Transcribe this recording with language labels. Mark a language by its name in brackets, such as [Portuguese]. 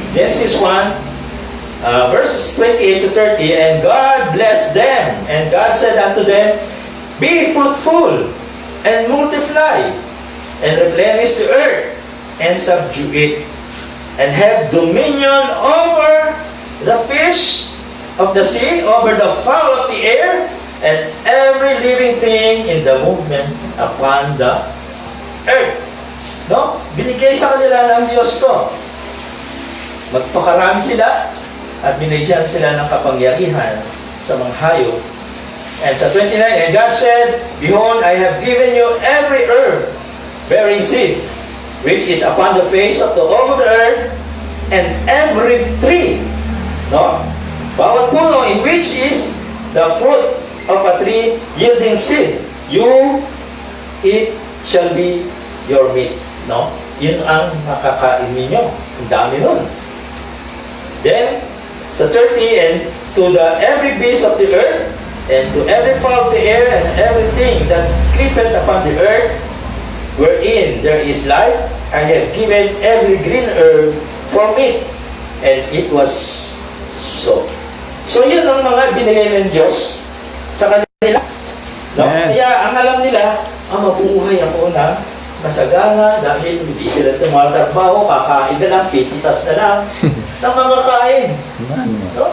[English] Genesis 1, verses 28 to 30, and God blessed them, and God said unto them, be fruitful, and multiply, and replenish the earth, and subdue it, and have dominion over the fish of the sea, over the fowl of the air, and every living thing in the movement upon the earth. [Filipino] No? Binigay sa kanila ng Diyos to. Magpakarami sila at binigyan sila ng kapangyarihan sa mga hayop. [English] And sa 29, and God said, behold, I have given you every herb bearing seed, which is upon the face of the whole of the earth, and every tree, no? [Filipino] Bawat puno [English] in which is the fruit of a tree yielding seed, you it shall be your meat, no? [Filipino] Yun ang makakain ninyo. Ang dami nun. [English] Then, sa 30, and to the every beast of the earth, and to every fowl of the air, and everything that creepeth upon the earth, wherein there is life, I have given every green herb for meat. And it was so. [Filipino] So yun ang mga binigay ng Diyos sa kanila. No? Kaya ang alam nila, mabuhay ako na masagana dahil hindi sila tumatrabaho, kakain na lang, pititas na lang, ng mga kain. No?